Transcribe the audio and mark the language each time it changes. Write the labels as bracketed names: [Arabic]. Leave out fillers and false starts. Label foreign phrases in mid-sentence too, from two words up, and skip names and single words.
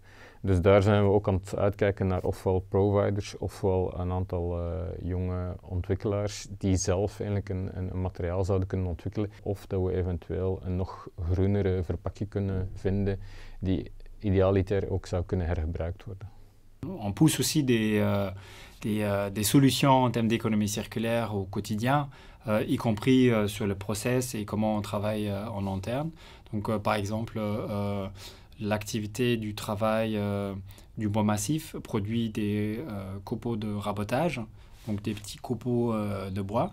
[Dutch] Dus daar zijn we ook aan het uitkijken naar ofwel providers ofwel een aantal jonge ontwikkelaars die zelf eigenlijk een materiaal zouden kunnen ontwikkelen. Of dat we eventueel een nog groenere verpakking kunnen vinden die idealiter ook zou kunnen hergebruikt worden. [French] On pousse aussi des solutions en termes d'économie circulaire au quotidien, y compris sur le process et comment on travaille en interne. Donc par exemple, l'activité du travail du bois massif produit des copeaux de rabotage, donc des petits copeaux de bois.